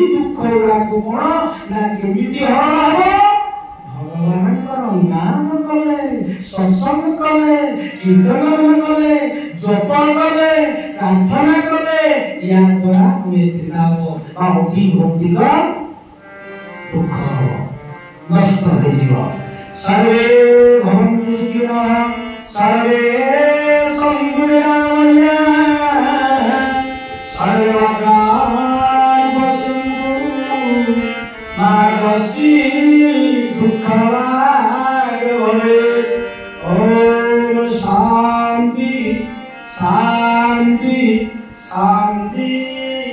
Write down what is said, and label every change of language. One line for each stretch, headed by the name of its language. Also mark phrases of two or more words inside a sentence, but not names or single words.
Odia: ଦୁଃଖ ଗୁଡାକୁ କଣ ନା କେମିତି ହରଣ ହବ ଭଗବାନଙ୍କର ନାମ କଲେ ସତ୍ସଙ୍ଗ କଲେ କୀର୍ତ୍ତନ କଲେ ଜପ କଲେ ପ୍ରାର୍ଥନା କଲେ ଏହା ଦ୍ୱାରା ଆମେ ଲାଭ ବା ଅତି ଭୌତିକ ଦୁଃଖ ନଷ୍ଟ ହେଇଯିବ
Sanskrit: सर्वे भवन्तु सुखिनः सर्वे सन्तु निरामयाः सर्वत्राणि पश्यन्तु मा कश्चित् दुःखभाग् भवेत् ॐ शान्ति शान्ति शान्ति